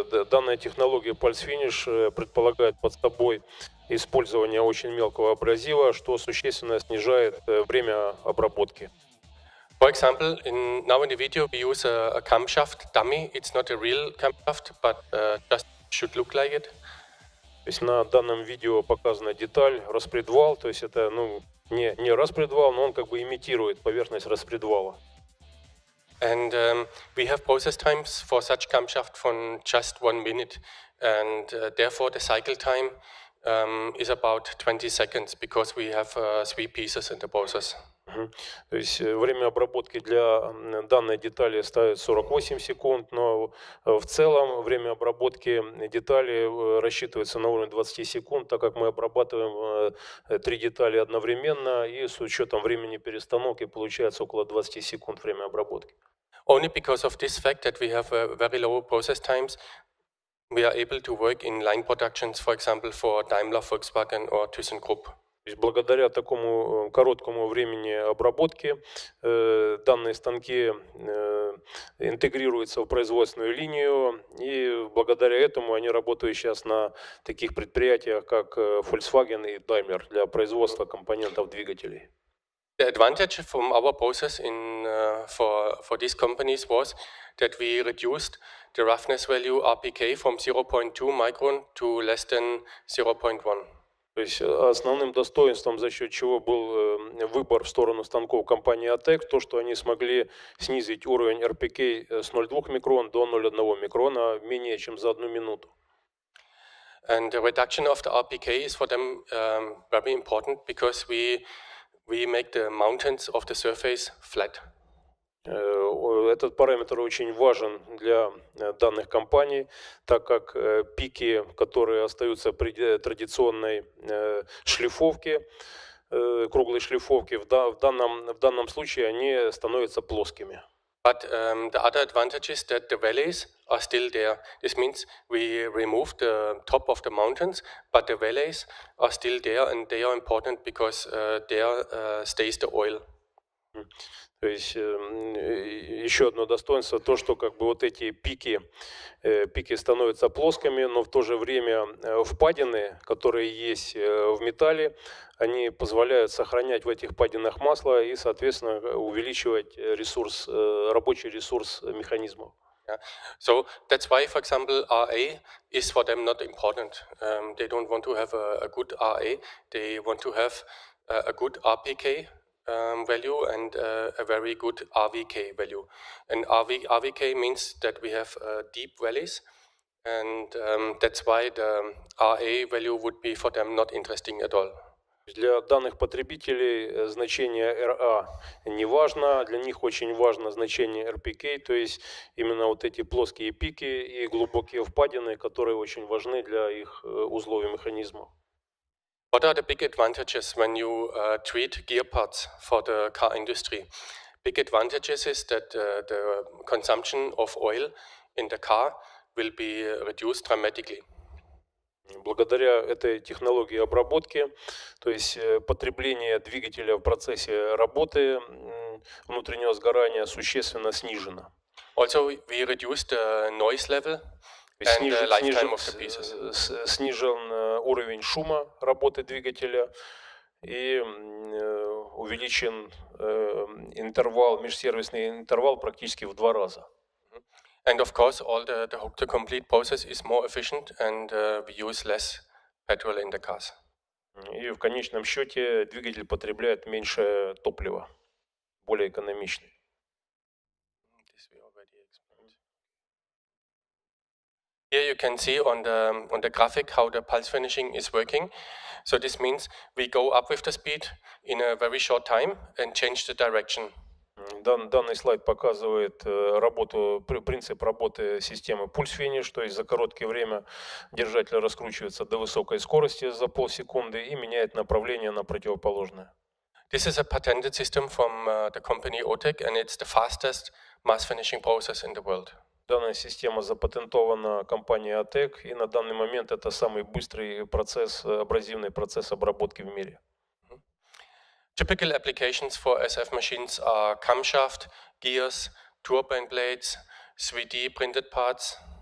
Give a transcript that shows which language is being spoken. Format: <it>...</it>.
<ru>Данная технология пальц-финиш предполагает под собой использование очень мелкого абразива, что существенно снижает время обработки.</ru> <en>For example, now in the video we use a camshaft dummy. It's not a real camshaft, but just should look like it.</en> <ru>То есть на данном видео показана деталь распредвал, то есть это не распредвал, но он как бы имитирует поверхность распредвала.</ru> <en>And we have process times for such camshaft from just 1 minute, and therefore the cycle time is about 20 seconds because we have 3 pieces in the process.</en> <ru>То есть время обработки для данной детали ставит 48 секунд, но в целом время обработки детали рассчитывается на уровне 20 секунд, так как мы обрабатываем 3 детали одновременно, и с учетом времени перестановки получается около 20 секунд время обработки.</ru> <en>Only because of this fact that we have very low process times, we are able to work in line productions, for example, for Daimler, Volkswagen or ThyssenKrupp.</en> <ru>То есть благодаря такому короткому времени обработки данные станки интегрируются в производственную линию, и благодаря этому они работают сейчас на таких предприятиях, как Volkswagen и Daimler для производства компонентов двигателей.</ru> <en>The advantage from our process for these companies was that we reduced the roughness value RPK from 0.2 micron to less than 0.1.</en> <ru>То есть основным достоинством, за счет чего был выбор в сторону станков компании OTEC, то, что они смогли снизить уровень RPK с 0,2 микрон до 0,1 микрона менее чем за 1 минуту.</ru> <en>And the reduction of the RPK is for them very important because we make the mountains of the surface flat.</en> <ru>Этот параметр очень важен для данных компаний, так как пики, которые остаются при традиционной шлифовке, круглой шлифовке, в данном случае они становятся плоскими.</ru> <en>But the other advantage is that the valleys are still there. This means we remove the top of the mountains, but the valleys are still there, and they are important because there stays the oil.</en> <ru>То есть еще одно достоинство, то, что как бы вот эти пики становятся плоскими, но в то же время впадины, которые есть в металле, они позволяют сохранять в этих впадинах масло и, соответственно, увеличивать ресурс, рабочий ресурс механизмов.</ru> <en>Yeah. So that's why, for example, RA is for them not important. They don't want to have a good RA. They want to have a good RPK value and a very good RVK value. And RVK means that we have deep valleys, and that's why the RA value would be for them not interesting at all.</en> <ru>Для данных потребителей значение RA не важно, для них очень важно значение RPK, то есть именно вот эти плоские пики и глубокие впадины, которые очень важны для их узлов и механизмов.</ru> <en>What are the big advantages when you treat gear parts for the car industry? Big advantages is that the consumption of oil in the car will be reduced dramatically.</en> <ru>Благодаря этой технологии обработки, то есть потребление двигателя в процессе работы внутреннего сгорания существенно снижено.</ru> <en>Also, we reduce the noise level and the lifetime of the pieces.</en> <ru>Снижен уровень шума работы двигателя и увеличен интервал, межсервисный интервал практически в 2 раза.</ru> <en>And of course, all the complete process is more efficient, and we use less petrol in the cars.</en> <ru>И в конечном счете двигатель потребляет меньше топлива, более экономичный.</ru> <en>This we already explained. Here you can see on the graphic how the pulse finishing is working. So this means we go up with the speed in a very short time and change the direction.</en> <ru>Данный слайд показывает принцип работы системы пульс-финиш, то есть за короткое время держатель раскручивается до высокой скорости за полсекунды и меняет направление на противоположное.</ru> <en>This is a patented system from the company OTEC, and it's the fastest mass finishing process in the world.</en> <ru>Данная система запатентована компанией OTEC, и на данный момент это самый быстрый процесс, абразивный процесс обработки в мире.</ru> <en>Typical applications for SF machines are camshaft, gears, turbine blades, 3D printed parts.</en>